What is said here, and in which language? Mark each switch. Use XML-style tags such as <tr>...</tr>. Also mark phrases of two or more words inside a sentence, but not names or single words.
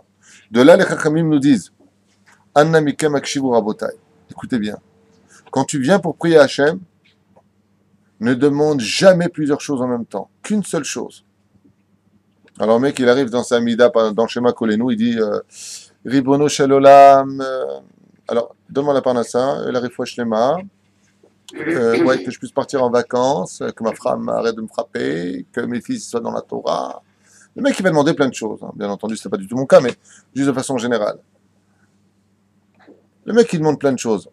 <fr>De là, les Chachamim nous disent,</fr> <he>אנא מכם הקשיבו רבותי.</he> <fr>Écoutez bien. Quand tu viens pour prier à Hachem, ne demande jamais plusieurs choses en même temps. Qu'une seule chose. Alors, le mec, il arrive dans sa mida, dans le schéma Kolenu, il dit,</fr> <he>רבונו של עולם,</he> <fr>alors, donne-moi la parnassa, la</fr> <he>רפואה שלמה,</he> <fr>ouais, que je puisse partir en vacances, que ma femme arrête de me frapper, que mes fils soient dans la Torah. Le mec, il va demander plein de choses. Hein. Bien entendu, ce n'est pas du tout mon cas, mais juste de façon générale. Le mec, il demande plein de choses.</fr>